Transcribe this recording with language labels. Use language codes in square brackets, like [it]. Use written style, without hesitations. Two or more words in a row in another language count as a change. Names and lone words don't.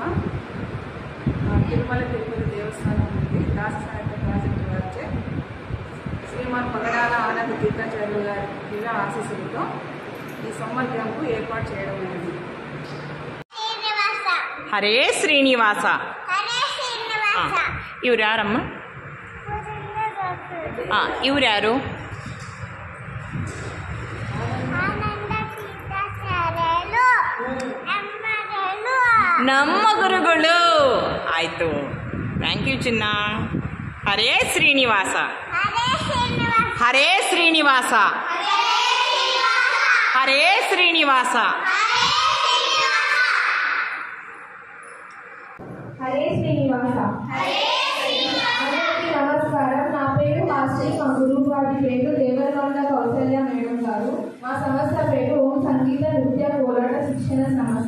[te] తిరుమల తిరుపతి దేవస్థానం నుండి దాస్య సాహిత్య ప్రాజెక్టు వారిచే శ్రీమాన్ పగడాల ఆనంద తీర్థాచార్యులు గారి దివ్య ఆశీస్సులతో ఈ సమ్మర్ క్యాంపు ఏర్పాటు చేయడం జరిగింది. [kn] హరే శ్రీనివాస. ಇವರು ಯಾರಮ್ಮಾ? ಇವರು ಯಾರು? ನಮ್ಮ ಗುರುಗಳು. ಆಯ್ತು, [en] thank you [kn] ಚಿನ್ನ. ಹರೇ ಶ್ರೀನಿವಾಸ. ಹರೇ ಶ್ರೀನಿವಾಸ. ಹರೇ ಶ್ರೀನಿವಾಸ. [te] హరే శ్రీనివాస. అందరికీ నమస్కారం. నా పేరు హాస్ని. మా గురువు గారి పేరు దేవరకొండ కౌసల్య మేడం గారు. మా సంస్థ పేరు ఓం సంగీత నృత్య కోలాట శిక్షణ సంస్థ.